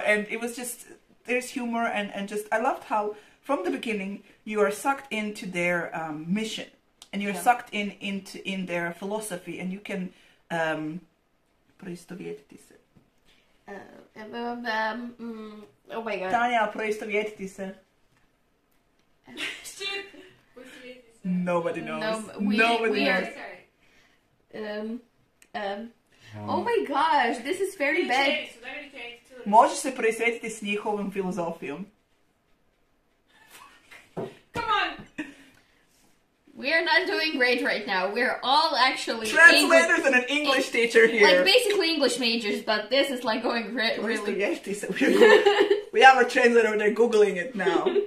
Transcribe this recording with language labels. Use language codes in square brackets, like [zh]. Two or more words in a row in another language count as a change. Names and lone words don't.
[en] And it was just, there's humor, and just, I loved how from the beginning you are sucked into their mission, and you're sucked in their philosophy, and you can oh my god. [hr] Tanja, proistovjetiti se. [en] Nobody knows. Nobody knows. Oh my gosh, this is very bad. [hr] Možeš se proisvetiti s njihovom filozofijom. [en] Come on! We're not doing great right now. We're all actually translators and an English teacher here. Like basically English majors, but this is like going really. We have a translator, they're googling it now.